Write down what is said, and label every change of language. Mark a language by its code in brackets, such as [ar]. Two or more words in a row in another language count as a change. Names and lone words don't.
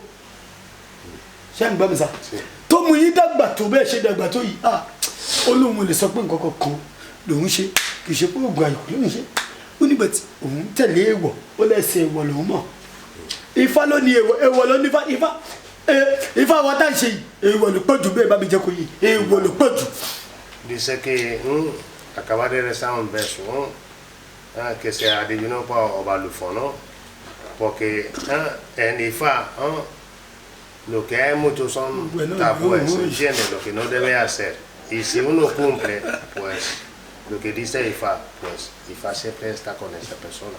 [yo] ṣé ń gbọ́ mi sá tó mú yín dàgbà tó bẹ́ẹ̀ ṣe dàgbà tó yìí ó lóun lè sọ pé nǹkan kan lòun ṣe kì í ṣe pé oògùn àyùkú lòun ṣe ó nígbà tí òun tẹ̀lé èèwọ̀ ó lẹ́sẹ̀ èèwọ̀ lòun mọ̀ Ifá ló ní èèwọ̀ ló ní Ifá wa tá à ń ṣe yìí èèwọ̀ ló pọ̀ jù bẹ́ẹ̀ bá mi jẹ́ kó yìí èèwọ̀ ló pọ̀ jù. [es] Dice que acaba de rezar un verso que se adivinó por Obalufo, ¿no? Porque en IFA lo que hay muchos son tabúes, ¿entiendes? Lo que no debe hacer. Y si uno cumple, pues lo que dice IFA, pues IFA siempre está con esa persona.